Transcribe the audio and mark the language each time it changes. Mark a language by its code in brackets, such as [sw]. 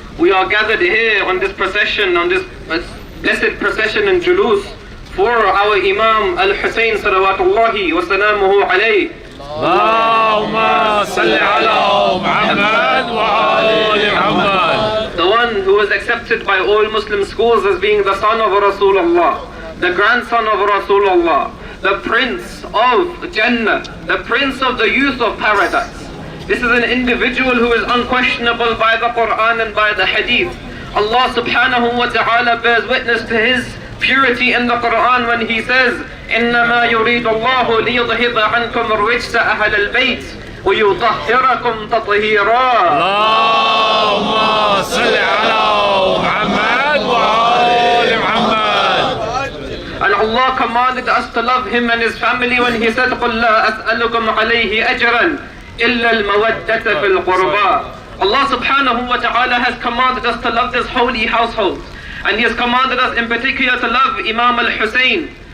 [en] We are gathered here on this procession, on this blessed procession in Jaloos for our Imam Al-Hussain salawatullahi wa salamuhu alayhi. [ar] اللهم صل على محمد وآل محمد. [en] The one who was accepted by all Muslim schools as being the son of Rasulullah, the grandson of Rasulullah, the prince of Jannah, the prince of the youth of paradise. This is an individual who is unquestionable by the Quran and by the Hadith. Allah subhanahu wa ta'ala bears witness to his purity in the Quran when he says, [ar] إِنَّمَا يُرِيدُ اللَّهُ لِيُذْهِبَ عَنْكُمُ الرِّجْسَ أَهْلَ الْبَيْتِ وَيُطَهِّرَكُمْ تَطْهِيرًا. اللهم صل على محمد وآل محمد. [en] And Allah commanded us to love him and his family when he said, [ar] قُلْ لَا أَسْأَلُكُمْ عَلَيْهِ أَجْرًا إِلَّا الْمَوَدَّةَ فِي الْقُرْبَى. [en] Allah subhanahu wa ta'ala has commanded us to love this holy household. And he has commanded us in particular to love Imam Al-Hussain.